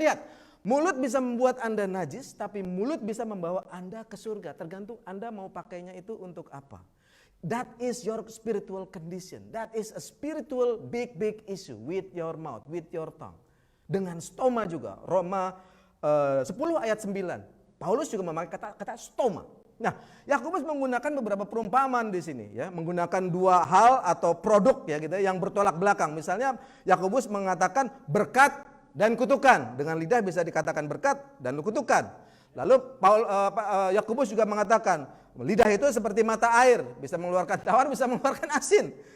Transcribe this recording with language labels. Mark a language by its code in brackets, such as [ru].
[id] Lihat, mulut bisa membuat Anda najis, tapi mulut bisa membawa Anda ke surga. Tergantung Anda mau pakainya itu untuk apa. [en] That is your spiritual condition. That is a spiritual big issue with your mouth, with your tongue. [id] Dengan stoma juga. Roma 10 ayat 9. Paulus juga memakai kata stoma. Nah, Yakobus menggunakan beberapa perumpamaan di sini ya, menggunakan dua hal atau produk ya gitu yang bertolak belakang. Misalnya Yakobus mengatakan berkat dan kutukan. Dengan lidah bisa dikatakan berkat dan kutukan. Lalu Yakobus juga mengatakan lidah itu seperti mata air, bisa mengeluarkan tawar, bisa mengeluarkan asin.